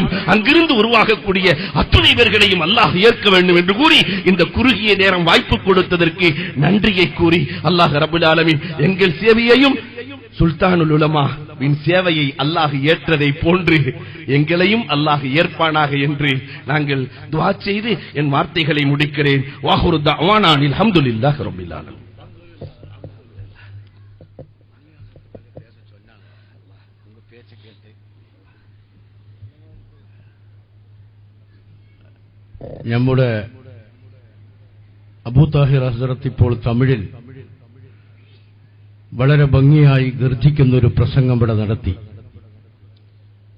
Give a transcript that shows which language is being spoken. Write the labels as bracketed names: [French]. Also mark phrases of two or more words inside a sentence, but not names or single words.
[Tamil] அங்கிருந்து உருவாகக்கூடிய அத்துணை பேர்களையும் அல்லாஹ் ஏற்க வேண்டும் என்று கூறி இந்த குறுகிய நேரம் வாய்ப்பு கொடுத்ததற்கு நன்றியை கூறி [Arabic] الله رب العالمين [Tamil] எங்கள் சேவையையும் சுல்தானுல் உலமா சேவையை அல்லாஹ் ஏற்றதை போன்று எங்களையும் அல்லாஹ் ஏற்பானாக என்று நாங்கள் துஆ செய்து என் வார்த்தைகளை முடிக்கிறேன். [Arabic] وآخر دعوانا الحمد لله رب العالمين. [Malayalam] നമ്മുടെ അബൂ താഹിർ ഹസ്രത്ത് ഇപ്പോൾ തമിഴിൽ വളരെ ഭംഗിയായി ഗർജിക്കുന്ന ഒരു പ്രസംഗം ഇവിടെ നടത്തി.